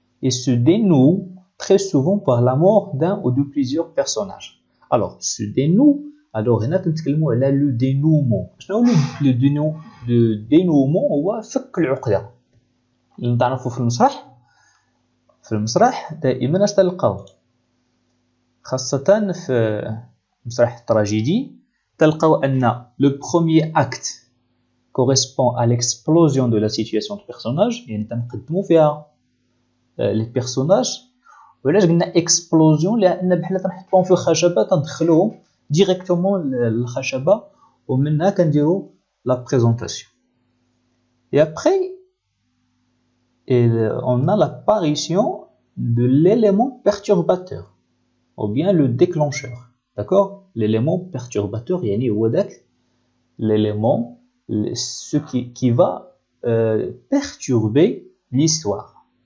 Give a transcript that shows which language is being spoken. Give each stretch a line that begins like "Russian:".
French: Et se dénoue très souvent par la mort d'un ou de plusieurs personnages. Alors, se dénoue, alors
Arabic: هنا تنتكلموا على
French: le dénouement.
Arabic: شنو le dénouement هو فك العقدة. اللي نعرفوا في المسرح دائما اش تلقاو خاصة في مسرح التراجيدي تلقاو أن
French: le premier acte correspond à l'explosion de la situation du personnage.
Arabic: يعني تنقدموا فيها les personnages. وعلاش قلنا explosion؟ لأن بحال تنحطوهم في الخشبة تندخلوهم directement للخشبة ومنها كنديروا
French: la présentation. Et après on a l'apparition de l'élément perturbateur ou bien le déclencheur. D'accord? L'élément perturbateur,
Arabic: yani هو داك
French: l'élément ce qui va perturber l'histoire.